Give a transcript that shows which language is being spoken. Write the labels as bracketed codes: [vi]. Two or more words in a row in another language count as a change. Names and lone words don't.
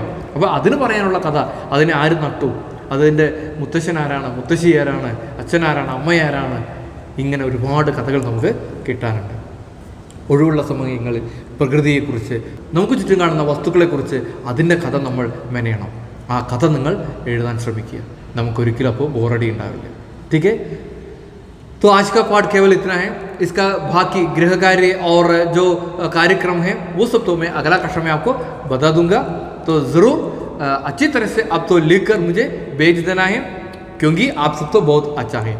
[ml] അപ്പോൾ അതിന് പറയാനുള്ള കഥ, അതിനെ ആര് നട്ടു, അതിൻ്റെ മുത്തശ്ശനാരാണ്, മുത്തശ്ശി ആരാണ്, അച്ഛനാരാണ്, അമ്മയാരാണ്, ഇങ്ങനെ ഒരുപാട് കഥകൾ നമുക്ക് കിട്ടാനുണ്ട്. ഒഴിവുള്ള സമയങ്ങളിൽ പ്രകൃതിയെക്കുറിച്ച്, നമുക്ക് ചുറ്റും കാണുന്ന വസ്തുക്കളെക്കുറിച്ച് അതിൻ്റെ കഥ നമ്മൾ മെനയണം. ആ കഥ നിങ്ങൾ എഴുതാൻ ശ്രമിക്കുക. നമുക്കൊരിക്കലും അപ്പോൾ ബോറടി ഉണ്ടാവില്ല. [hi] ठीक है, तो आज का पाठ केवल इतना है. इसका बाकी गृह कार्य और जो कार्यक्रम है वो सब तो मैं अगला कक्षा में आपको बता दूंगा. तो ज़रूर अच्छी तरह से आप तो लिख कर मुझे भेज देना है, क्योंकि आप सब तो बहुत अच्छा है.